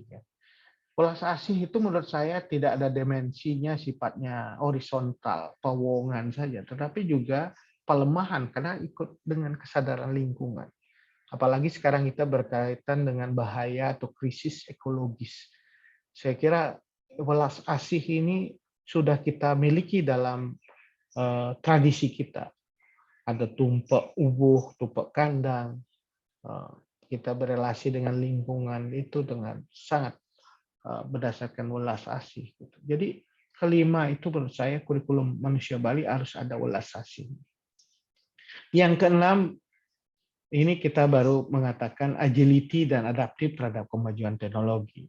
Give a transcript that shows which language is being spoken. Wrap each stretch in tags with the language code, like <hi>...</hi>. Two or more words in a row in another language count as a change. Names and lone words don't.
<id>Welas asih itu menurut saya tidak ada dimensinya sifatnya horizontal, pewongan saja, tetapi juga pelemahan karena ikut dengan kesadaran lingkungan. Apalagi sekarang kita berkaitan dengan bahaya atau krisis ekologis. Saya kira welas asih ini sudah kita miliki dalam tradisi kita. Ada tumpak ubuh, tumpak kandang. Kita berelasi dengan lingkungan itu dengan sangat berdasarkan welas asih. Jadi kelima itu menurut saya kurikulum manusia Bali harus ada welas asih. Yang keenam, ini kita baru mengatakan agility dan adaptif terhadap kemajuan teknologi.</id>